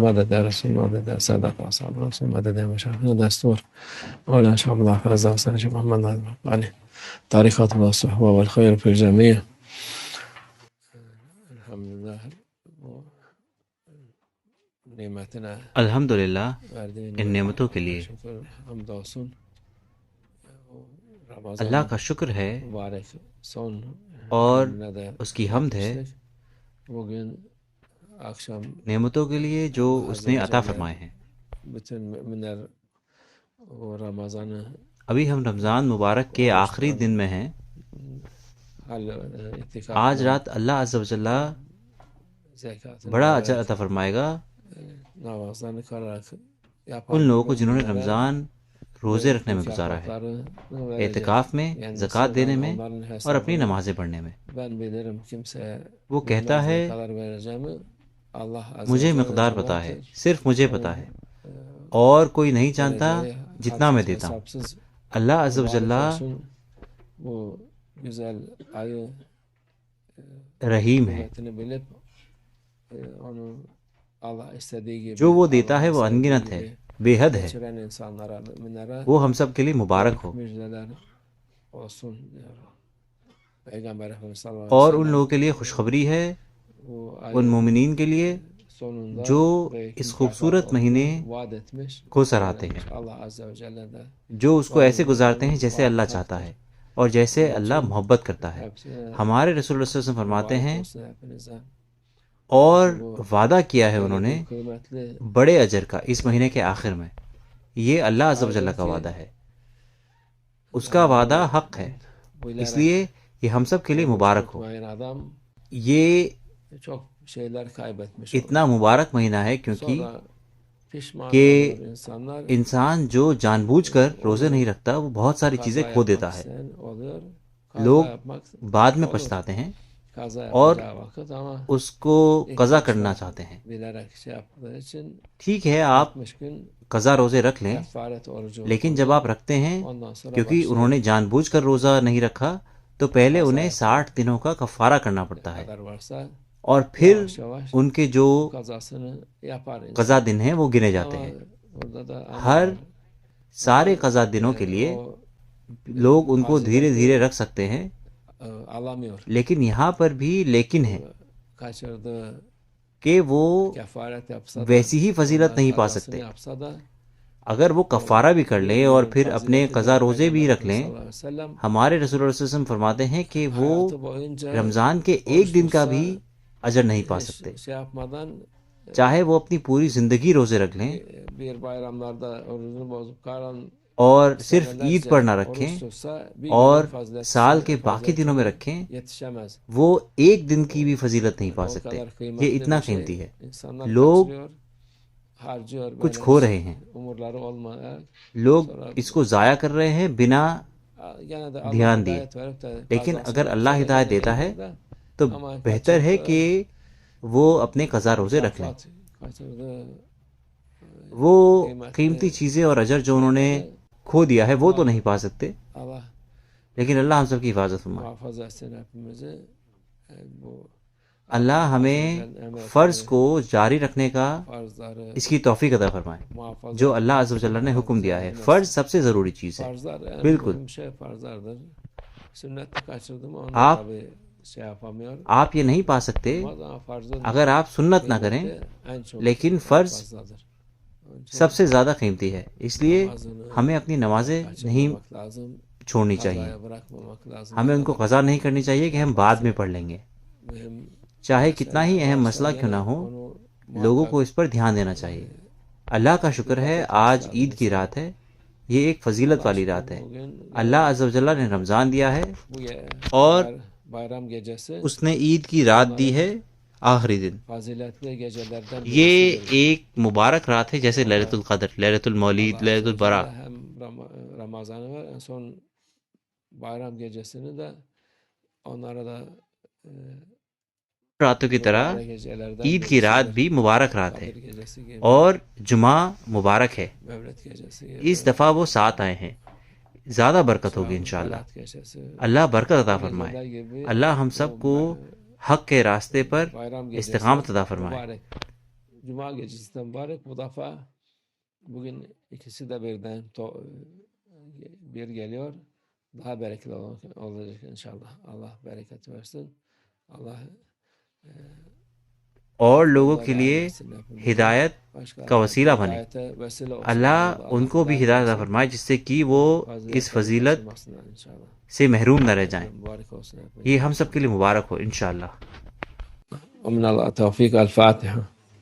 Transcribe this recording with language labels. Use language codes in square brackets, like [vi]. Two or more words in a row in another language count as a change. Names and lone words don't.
[ar] مدد يا رسول، مدد يا سادة أصحاب الرسول، مدد يا مشايخنا دستور مولانا شيخ عبد الله فاز وسلام شيخ محمد ناظر عليه طريقة والصحبة والخير في الجميع. الحمد لله نعمتنا الحمد للہ والدين [ur] ان نعمتوں کے لیے شكر حمد وصول اللہ کا شکر ہے مبارک son اور [tr] günlerde [ur] اس کی حمد ہے [tr] yapmıştık. Bugün akşam [ur] نعمتوں کے لیے جو اس [tr] Azze [ur] نے [tr] ve [ur] عطا [tr] Celle [ur] فرمائے ہیں. [tr] bütün müminler o Ramazan'ı [ur] ابھی ہم رمضان مبارک کے آخری دن میں ہیں. [tr] itikaf [ur] آج رات [ar] اللہ عز و جل [tr] zekatını [ur] بڑا اجر [tr] vererek [ur] عطا فرمائے گا [tr] namazlarını kılarak [ur] ان [tr] yapan [ur] لوگوں کو جنہوں نے [tr] müminlere [ur] رمضان روزے رکھنے میں گزارا ہے، [tr] mükafatlarını verecek. [ur] اعتکاف میں، [tr] Yani [ur] زکوٰۃ دینے [tr] sırdan [ur] میں [tr] onların [ur] اور اپنی [tr] hesabını [ur] نمازیں پڑھنے میں. [tr] ben bilirim, kimseye [ur] وہ کہتا [tr] bilmez [ur] ہے [tr] ne kadar vereceğimi. [ar] الله عز و [ur] مجھے [tr] Celle [ur] مقدار پتہ ہے، [tr] cömerttir. [ur] صرف مجھے پتہ ہے، اور کوئی نہیں جانتا [tr] Vereceği [ur] جتنا میں [tr] hadsiz [ur] دیتا ہوں. [tr] hesapsız [ar] اللہ عز و جل [tr] mübarek olsun. Bu güzel ayı [ur] رحیم ہے، [tr] kıymetini bilip onu Allah istediği gibi, [ur] جو وہ دیتا ہے [tr] Allah'ın [ur] وہ [tr] sevdiği [ur] انگنت ہے، [tr] gibi [ur] بے حد ہے. [tr] geçiren insanlara, müminlere [ur] وہ ہم سب کے لیے مبارک ہو، [tr] müjdeler olsun diyor. Peygamber Efendimiz [ar] صلى الله عليه [ur] اور [tr] ve [ur] ان [tr] sellem [ur] لوگوں کے لیے خوشخبری ہے، [tr] bu [ur] ان [tr] ayın [ur] مومنین کے لیے [tr] sonunda [ur] جو [tr] belki [ur] اس خوبصورت [tr] mükafat [ur] مہینے [tr] olduğunu vaat etmiş. [ur] کو سراہتے ہیں، [tr] Söylemiş. [ar] الله عز وجل [tr] de [ur] جو اس کو ایسے گزارتے ہیں جیسے اللہ چاہتا ہے اور جیسے اللہ محبت کرتا ہے. [tr] hepsine [ur] ہمارے رسول اللہ [ar] صلی اللہ علیہ وسلم [ur] فرماتے [tr] mübarek [ur] ہیں [tr] olsun hepinize. [ur] اور وعدہ کیا ہے انہوں [tr] Böyle [ur] نے [tr] bir kıymetli [ur] بڑے اجر کا اس مہینے کے آخر میں. یہ [ar] اللہ عز و جل [ur] کا وعدہ ہے، اس کا وعدہ حق ہے، اس لیے یہ ہم سب کے لیے مبارک ہو. [tr] tutmayan adam [ur] یہ [tr] çok şeyler kaybetmiş [ur] اتنا [tr] olur. [ur] مبارک مہینہ ہے کیونکہ [tr] Sonra pişman [ur] کہ [tr] olur insanlar. [ur] انسان جو جان بوجھ کر روزے نہیں رکھتا وہ بہت ساری چیزیں [tr] Kaza [ur] کھو [tr] yapmak [ur] دیتا ہے. [tr] isteyen oluyor. [ur] لوگ [tr] Kaza yapmak [ur] بعد میں [tr] olur. [ur] پچھتاتے ہیں [tr] Kaza [ur] اور [tr] yapacağı vakit ama [ur] اس کو قضا کرنا چاہتے ہیں. [tr] bilerek şey yaptığı için [ur] ٹھیک ہے آپ [tr] 60 gün [ur] قضا روزے رکھ لیں، [tr] kefaret orucu [ur] لیکن جب آپ رکھتے ہیں [tr] ondan sonra [ur] کیونکہ انہوں نے جان بوجھ کر روزہ نہیں رکھا تو پہلے انہیں 60 دنوں کا کفارہ کرنا پڑتا ہے، [tr] kadar varsa [ur] اور پھر [tr] yavaş yavaş [ur] ان کے جو [tr] kazasını yapar insan. [ur] قضا دن ہیں وہ گنے جاتے [tr] Ama [ur] ہیں. [tr] orada da ama [ur] ہر [tr] var. [ur] سارے قضا دنوں کے لیے [tr] O [ur] لوگ ان کو دھیرے دھیرے رکھ سکتے ہیں، [tr] alamıyor. [ur] لیکن یہاں پر بھی لیکن ہے [tr] Kaçırdığı [ur] کہ وہ [tr] kefaret yapsa da [ur] ویسی ہی فضیلت نہیں پا [tr] kazasını [ur] سکتے. [tr] yapsa da [ur] اگر وہ کفارہ بھی کر لیں اور پھر اپنے [tr] fazileti [ur] قضا [tr] de [ur] روزے بھی رکھ لیں، [tr] Peygamber [ar] صلى الله عليه وسلم [ur] ہمارے رسول اللہ [ar] صلی اللہ علیہ وسلم [ur] فرماتے ہیں کہ وہ [tr] hayatı boyunca [ur] رمضان کے ایک دن کا بھی اجر نہیں پا سکتے، [tr] şey yapmadan [ur] چاہے وہ اپنی پوری زندگی روزے رکھ لیں [tr] bir bayramlarda orucunu bozup kalan [ur] اور صرف عید پر نہ رکھیں [tr] oruç tutsa bir [ur] اور [tr] günün fazileti [ur] سال کے باقی دنوں میں رکھیں، [tr] yetişemez. [ur] وہ ایک دن کی بھی فضیلت نہیں پا [tr] O [ur] سکتے. [tr] kadar kıymetli [ur] یہ اتنا [tr] bir şey. [ur] قیمتی ہے. [tr] İnsanlar [ur] لوگ [tr] kaçırıyor, harcıyor [ur] کچھ [tr] böyle [ur] کھو رہے ہیں، [tr] umurları olmayan. [ur] لوگ اس کو ضائع کر رہے ہیں بنا [tr] Gene de Allah [ur] دھیان دیے. [tr] hidayet verip de [ur] لیکن [tr] kazasını [ur] اگر اللہ [tr] yapsa da [ur] ہدایت [tr] yine [ur] دیتا ہے [tr] iyidir de. [ur] تو [tr] Ama [ur] بہتر ہے [tr] kaçırdığı [ur] کہ وہ اپنے قضا روزے رکھ لیں. [tr] kaçırdığı [ur] وہ قیمتی چیزیں اور اجر جو انہوں نے کھو دیا ہے وہ تو نہیں پا سکتے، [tr] Allah [ur] لیکن اللہ ہم سب کی حفاظت فرمائے. [tr] muhafaza etsin hepimizi. Bu [ur] اللہ ہمیں فرض کو جاری رکھنے کا [tr] farzları [ur] اس کی توفیق عطا فرمائے [tr] muhafaza [ur] جو [ar] اللہ عز و جل [ur] نے حکم دیا ہے. فرض سب سے ضروری چیز ہے. [tr] farzlar en [ur] بالکل. [tr] mühim şey farzlardır. Sünneti kaçırdı mı onu [ur] آپ [tr] tabii şey yapamıyor. [ur] آپ یہ نہیں پا سکتے [tr] Ama farzın [ur] اگر آپ سنت نہ کریں، [tr] kıymeti en çok [ur] لیکن فرض [tr] fazladır. Onun için [ur] سب سے زیادہ قیمتی ہے. اس لیے [tr] namazını [ur] ہمیں اپنی نمازیں نہیں [tr] kaçırmamak lazım. [ur] چھوڑنی چاہیے، [tr] Kazaya bırakmamak lazım. [ur] ہمیں ان کو قضا نہیں کرنی چاہیے کہ ہم بعد میں پڑھ لیں گے. [tr] Mühim [ur] چاہے کتنا ہی اہم مسئلہ کیوں نہ ہو، [tr] onu [ur] لوگوں کو اس پر دھیان دینا چاہیے. اللہ کا شکر ہے آج عید کی رات ہے، یہ ایک فضیلت والی رات ہے. [tr] bugün [ar] اللہ عز و جل [ur] نے رمضان دیا ہے [tr] bu [ur] اور [tr] bayram gecesi [ur] اس نے عید کی رات دی ہے آخری دن. [tr] faziletli gecelerden [ur] یہ [tr] birisidir. [ur] ایک مبارک رات ہے جیسے [ar] لیلۃ القدر، لیلۃ المولید، لیلۃ البراء. [tr] Hem Ramazan'ı var, en son bayram gecesini de onlara da [ur] راتوں کی طرح [tr] mübarek gecelerden [ur] عید کی رات [tr] birisidir. [ur] بھی مبارک رات ہے [tr] Kadir gecesi gibi, [ur] اور جمعہ مبارک ہے. [tr] Mevlid gecesi gibi. [ur] اس دفعہ وہ 7 آئے ہیں. زیادہ برکت ہوگی انشاءاللہ. اللہ برکت عطا فرمائے. اللہ ہم سب کو حق کے راستے پر استقامت عطا فرمائے. [tr] Cuma gecesi mübarek. Bu defa bugün ikisi de birden bir geliyor. Daha bereketli olacak inşallah. Allah bereket versin. Allah [ur] اور لوگوں کے لیے ہدایت کا وسیلہ بنے. اللہ ان کو بھی ہدایت عطا فرمائے جس سے کہ وہ اس فضیلت سے محروم نہ رہ جائیں. یہ ہم سب کے لیے مبارک ہو انشاءاللہ. [ar] ومن الله التوفيق. الفاتحة.